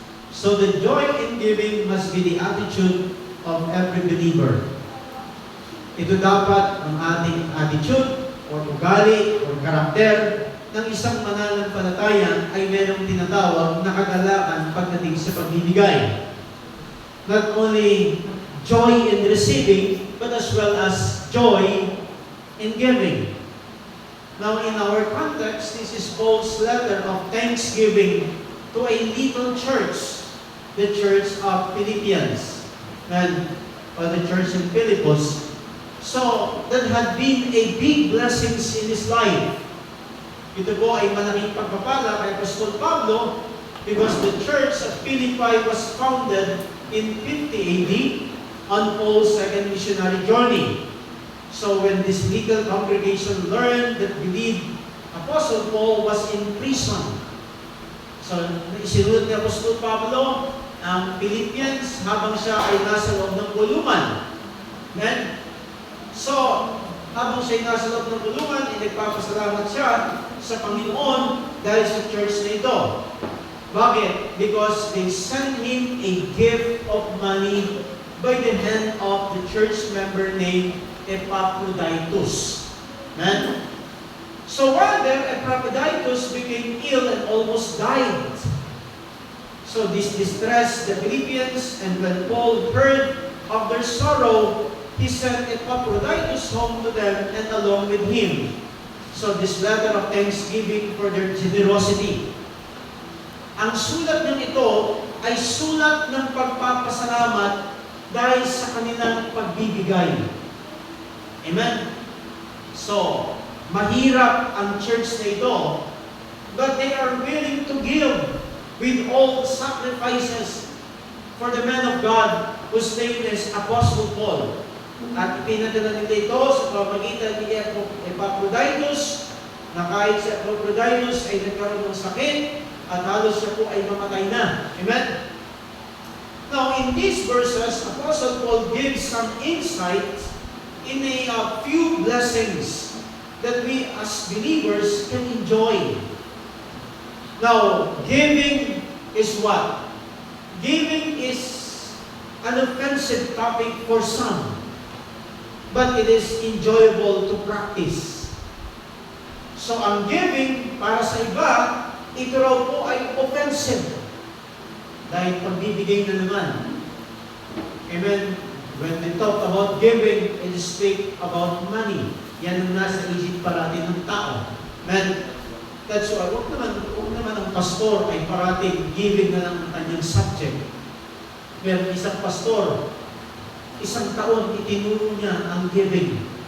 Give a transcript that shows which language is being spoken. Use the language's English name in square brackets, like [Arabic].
[English] So, the joy in giving must be the attitude of every believer. [Filipino] Ito dapat ang ating attitude, or ugali, or karakter ng isang mananampalataya ay merong tinatawag na kagalakan pagdating sa pagbibigay. [English] Not only joy in receiving, but as well as joy in giving. Now, in our context, this is Paul's letter of thanksgiving to a little church, the church of Philippians, or the church in Philippus. So, that had been a big blessings in his life. [Filipino] Ito po ay malaking pagpapala kay Apostol Pablo [English] because the church at Philippi was founded in 50 AD on Paul's second missionary journey. So when this little congregation learned that believed Apostle Paul was in prison, [Filipino] so isinunod ni Apostol Pablo ang Philippians habang siya ay nasa loob ng kulungan. Amen? So, habang siya ay nasa loob ng kulungan, nagpapasalamat siya sa Panginoon dahil sa church na ito. Bakit? [English] Because they sent him a gift of money by the hand of the church member named Epaphroditus. Amen? So while there, Epaphroditus became ill and almost died. So this distressed the Philippians, and when Paul heard of their sorrow, he sent Epaphroditus home to them and along with him. So this letter of thanksgiving for their generosity. [Filipino] Ang sulat ng ito ay sulat ng pagpapasalamat dahil sa kanilang pagbibigay. Amen? [English] So, [Filipino] mahirap ang church na ito, [English] but they are willing to give with all sacrifices for the man of God whose name is Apostle Paul. [Filipino] At ipinadala nila ito sa pamamagitan ni Epaphroditus, na kahit si Epaphroditus ay nagkaroon ng sakit, at halos siya po ay mamatay na. Amen? [English] Now, in these verses, Apostle Paul gives some insight in a few blessings that we as believers can enjoy. Now, giving is what? Giving is an offensive topic for some, but it is enjoyable to practice. [Filipino] So, ang giving para sa iba, ito raw po ay offensive. Dahil pagbibigay na naman. Amen. [English] When we talk about giving, it is speak about money. [Filipino] Yan ang nasa isip parating ng tao. Amen. [English] That's why, [Filipino] huwag naman ang pastor ay parating giving na lang ang kanyang subject. Meron isang pastor, isang taon itinuro niya ang giving.